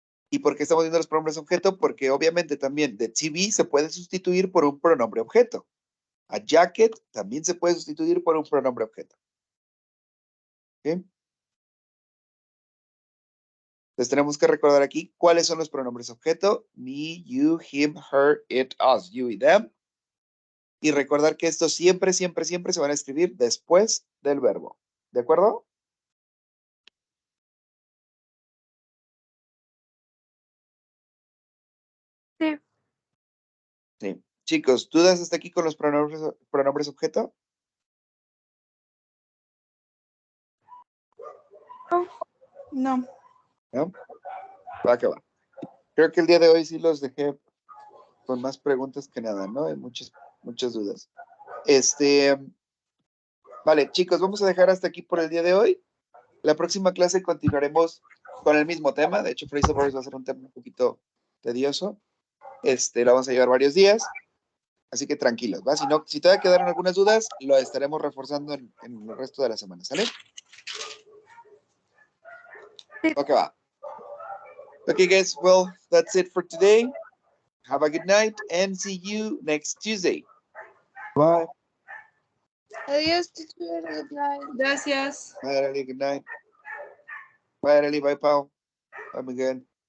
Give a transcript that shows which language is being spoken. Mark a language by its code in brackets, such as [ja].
[es] ¿Y por qué estamos viendo los pronombres objeto? Porque obviamente también the TV se puede sustituir por un pronombre objeto. A jacket también se puede sustituir por un pronombre objeto. ¿Ok? Entonces tenemos que recordar aquí cuáles son los pronombres objeto. [en] Me, you, him, her, it, us, you y them. [es] Y recordar que estos siempre, siempre, siempre se van a escribir después del verbo. ¿De acuerdo? Sí. Sí. Chicos, ¿dudas hasta aquí con los pronombres objeto? No. ¿No? Va que va. Creo que el día de hoy sí los dejé con más preguntas que nada, ¿no? Hay muchas, muchas dudas. Vale, chicos, vamos a dejar hasta aquí por el día de hoy. La próxima clase continuaremos con el mismo tema. De hecho, phrasal verbs va a ser un tema un poquito tedioso. Lo vamos a llevar varios días. Así que tranquilos, ¿va? Si todavía quedaron algunas dudas, lo estaremos reforzando en el resto de la semana, ¿sale? Ok, va. [en] Okay, guys, well, that's it for today. Have a good night and see you next Tuesday. Bye. [es] Adiós, [en] teacher. Good night. [es] Gracias. [en] Bye, Arely. Good night. Bye, Arely. Bye, Pau. Bye, Miguel.